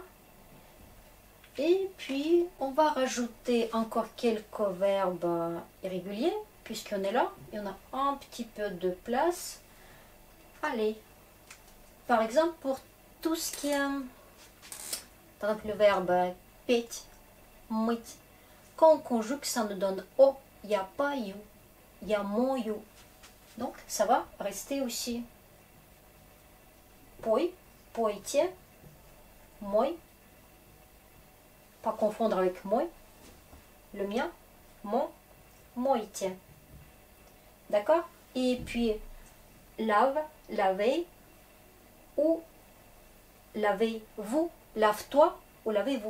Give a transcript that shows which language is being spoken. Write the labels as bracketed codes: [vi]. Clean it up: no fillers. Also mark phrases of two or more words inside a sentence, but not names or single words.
[fr] Et puis, on va rajouter encore quelques verbes irréguliers, puisqu'on est là. Et on a un petit peu de place. Allez, Par exemple, pour tout ce qui est, par exemple, le verbe [ru] петь, мыть, [fr] quand on conjugue, ça nous donne о, [ru] я пою, я мою. [fr] Donc, ça va rester aussi. [ru] Пой, пойте, мой, [fr] pas confondre avec мой, le mien, mon, мойте. D'accord? Et puis, lave, lavez, ou lavez-vous, lave-toi, ou lavez-vous.